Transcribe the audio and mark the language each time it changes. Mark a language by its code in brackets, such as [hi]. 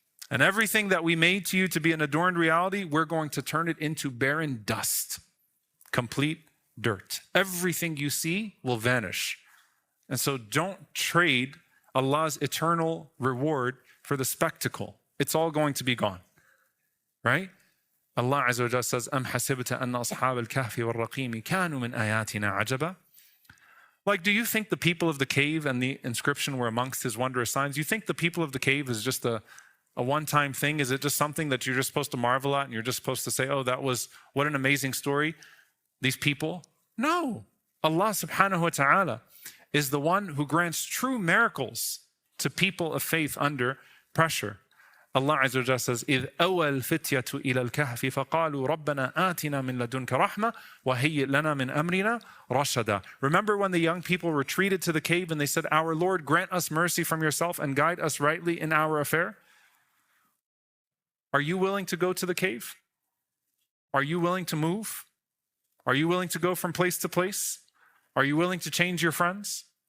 [en] And everything that we made to you to be an adorned reality, we're going to turn it into barren dust, complete dirt. Everything you see will vanish. And so don't trade Allah's eternal reward for the spectacle. It's all going to be gone, right? Allah Azza wa Jalla says, [ar] أَمْ حَسِبْتَ أَنَّ أَصْحَابَ الْكَهْفِ وَالرَّقِيمِ كَانُوا مِنْ آيَاتِنَا عَجَبًا. [en] Like, do you think the people of the cave and the inscription were amongst His wondrous signs? You think the people of the cave is just a one-time thing? Is it just something that you're just supposed to marvel at and you're just supposed to say, oh, what an amazing story, these people? No. Allah subhanahu wa ta'ala is the one who grants true miracles to people of faith under pressure. Allah Azza wa Jalla says, [ar] إِذْ أَوَى الْفِتْيَةُ إِلَى الْكَهْفِ فَقَالُوا رَبَّنَا آتِنَا مِن لَدُنْكَ رَحْمَةً وَهَيِّئْ لَنَا مِنْ أَمْرِنَا رَشَدًا. [en] Remember when the young people retreated to the cave and they said, our Lord, grant us mercy from yourself and guide us rightly in our affair? Are you willing to go to the cave? Are you willing to move? Are you willing to go from place to place? Are you willing to change your friends?